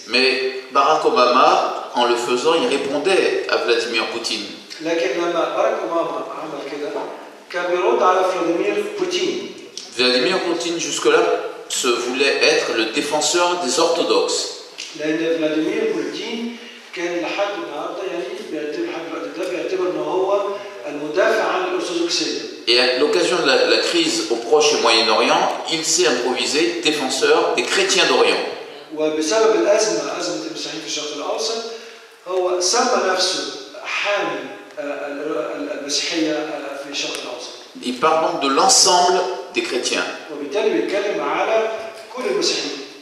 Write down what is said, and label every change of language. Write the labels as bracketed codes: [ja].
[fr] Mais Barack Obama, en le faisant, il répondait à Vladimir Poutine. [ar] لكن لما باراك اوباما عمل كده كان بيرد على فلاديمير بوتين. [fr] Vladimir Poutine jusque-là se voulait être le défenseur des orthodoxes. [ar] لان فلاديمير بوتين كان لحد النهارده يعني بيعتبر ان هو المدافع عن الأرثوذكسية. [fr] Et à l'occasion de la crise au Proche et Moyen-Orient, il s'est improvisé défenseur des chrétiens d'Orient. [ar] وبسبب أزمة المسيحيين في الشرق الأوسط هو سمى نفسه حامي المسيحية في الشرق الأوسط. [fr] Il parle donc de l'ensemble des chrétiens. [ar] وبالتالي بيتكلم على كل المسيحيين.